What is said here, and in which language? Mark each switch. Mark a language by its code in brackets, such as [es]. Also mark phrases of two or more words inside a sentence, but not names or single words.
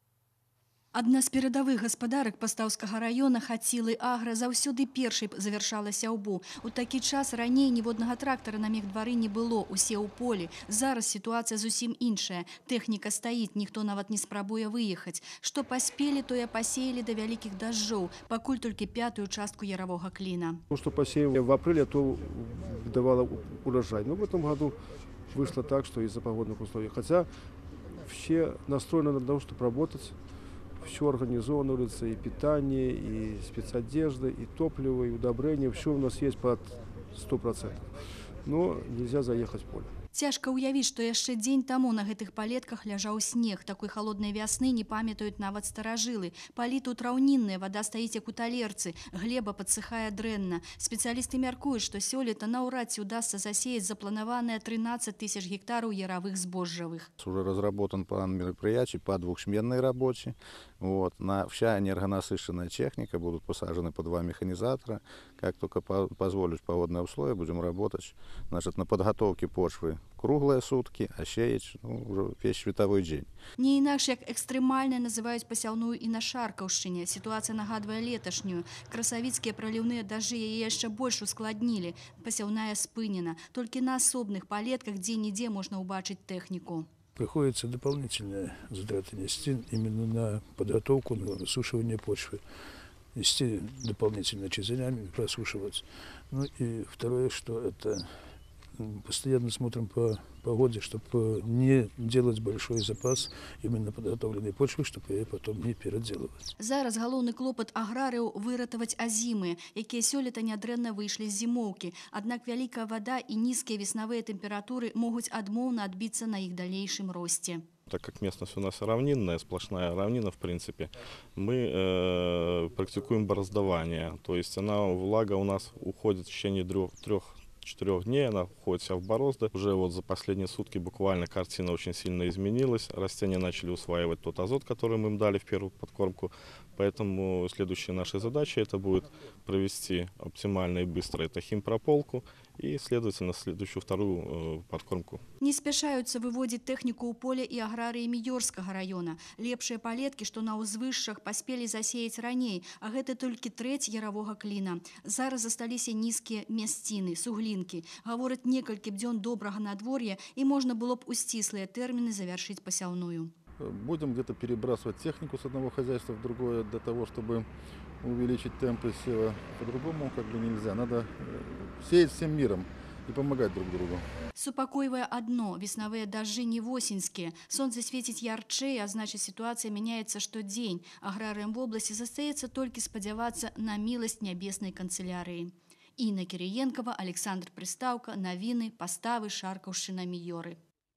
[be] Адна з перадавых гаспадарак Пастаўскага раёна Хацілы Агра заўсёды першай завяршала сяўбу. У такі час раней ніводнага трактара на мехдвары не было, усе ў полі. Зараз сітуацыя зусім іншая. Тэхніка стаіць, ніхто нават не спрабуе выехаць. Што паспелі, тое пасеялі да вялікіх дажджоў, пакуль толькі пятую частку яравога кліна. [ru] То, что посеяли в апреле, то давало урожай. Но в этом году вышло так, что из-за погодных условий. Хотя все настроены на то, чтобы работать. Все организовано, и питание, и спецодежда, и топливо, и удобрения. Все у нас есть под 100%. Но нельзя заехать в поле. [be] Цяжка ўявіць, што яшчэ дзень таму на гэтых палетках ляжаў снег. Такой халоднай вясны не памятаюць нават старажылы. Палі тут раўнінная, вада стаіць як у талерцы, глеба падсыхае дрэнна. Спецыялісты мяркуюць, што сёлета наўрад ці удасца засеяць запланаваныя 13 тысяч гектараў яравых збожжавых. [ru] Уже разработан план мероприятий по двухсменной работе. Вся энергонасыщенная техника, будут посажены по 2 механизатора. Как только позволят погодные условия, будем работать на подготовке почвы круглые сутки, а сеять уже весь световой день. [be] Не інакш як экстрэмальна называюць пасяўную і на Шаркаўшчыне. Сітуацыя нагадвае леташнюю. Красавіцкія праліўныя дажджы яе яшчэ больш ускладнілі. Пасяўная спынена. Толькі на асобных палетках дзе-нідзе можна ўбачыць тэхніку. [ru] Приходится дополнительные затраты нести именно на подготовку, на высушивание почвы. Нести дополнительно чизелями, просушивать. Ну и второе, что это постоянно смотрим по погоде, чтобы не делать большой запас именно подготовленной почвы, чтобы ее потом не переделывать. [be] Зараз галоўны клопат аграрыяў выратаваць азімы, якія сёлета нядрэнна выйшлі з зімоўкі. Аднак вялікая вада і нізкія веснавыя тэмпературы могуць адмоўна адбіцца на іх далейшым росце. [ru] Так как местность у нас равнинная, сплошная равнина, в принципе, мы практикуем бороздование. То есть влага у нас уходит в течение 3-4 дней, она уходит вся в борозды. Уже вот за последние сутки буквально картина очень сильно изменилась. Растения начали усваивать тот азот, который мы им дали в первую подкормку. Поэтому следующая наша задача это будет провести оптимально и быстро это химпрополку и, следовательно, следующую вторую подкормку. [be] Не спяшаюцца выводзіць тэхніку ў поле і аграрыі Міёрскага раёна. Лепшыя палеткі, што на ўзвышшах паспелі засеяць раней, а гэта толькі трэць яравога кліна. Зараз засталіся нізкія мясціны, суглінкі. Гавораць, некалькі дзён добрага надвор'я і можна было б у сціслыя тэрміны завяршыць пасяўную. [ru] Будем где-то перебрасывать технику с одного хозяйства в другое для того, чтобы увеличить темпы сева. По-другому нельзя. Надо сеять всем миром и помогать друг другу. [be] Супакойвае адно, веснавыя дажджы не восеньскія. Сонца свеціць ярчэй, а значыць сітуацыя мяняецца штодзень. Аграрыям вобласці застаецца толькі спадзявацца на міласць нябеснай канцылярыі. Інна Кірыенкава, Александр Прыстаўка, навіны, паставы, Шаркаўшчына, Міёры.